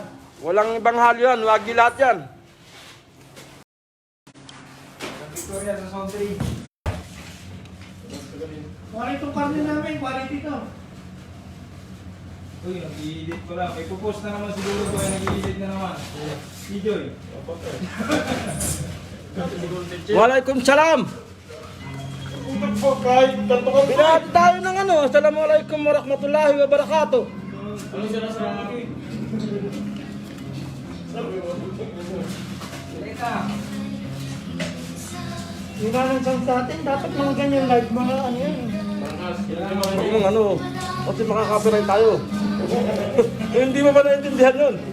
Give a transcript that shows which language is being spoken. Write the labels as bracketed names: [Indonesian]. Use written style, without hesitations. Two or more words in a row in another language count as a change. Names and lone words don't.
[Filipino] Walang ibang halo yan, wagi lahat yan. Sa Victoria, sa Zone 3. Quality itong karne namin, quality to. Uy, nag-i-edit ko lang. May pupost na naman siguro ko, nag-i-edit na naman. Si Joy. [Arabic] وعليكم السلام. [Filipino] Binati tayo ng ano. [Arabic] السلام عليكم ورحمة الله وبركاته. [Filipino] Ano siya na sa akin? Leka. Yung ganang chance sa atin, dapat mga ganyan live, mga ano yan. Huwag mong ano. Kasi makaka-copyright tayo. Hindi mo ba naintindihan yun?